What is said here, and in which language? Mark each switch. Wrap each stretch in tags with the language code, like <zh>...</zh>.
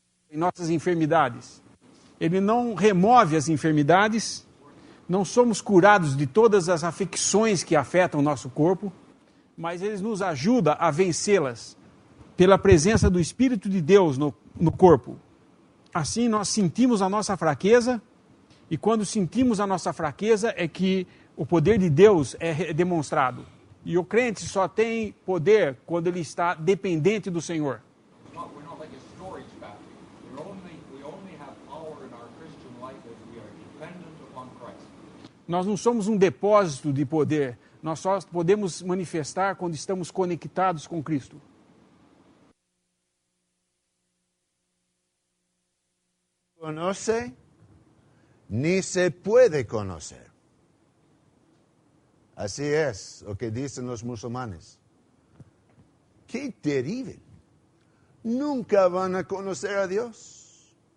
<pt>Em nossas enfermidades. Ele não remove as enfermidades, não somos curados de todas as afecções que afetam o nosso corpo, mas ele nos ajuda a vencê-las pela presença do Espírito de Deus no corpo. Assim nós sentimos a nossa fraqueza, e quando sentimos a nossa fraqueza é que o poder de Deus é demonstrado. E o crente só tem poder quando ele está dependente do Senhor.</pt> <en>We're not like a storage battery. We only have power in our Christian life as we are dependent upon Christ.</en> <pt>Nós não somos um depósito de poder. Nós só podemos manifestar quando estamos conectados com Cristo.</pt> <es>Conoce, ni se puede conocer. Así es lo que dicen los musulmanes. ¡Qué terrible! Nunca van a conocer a Dios.</es>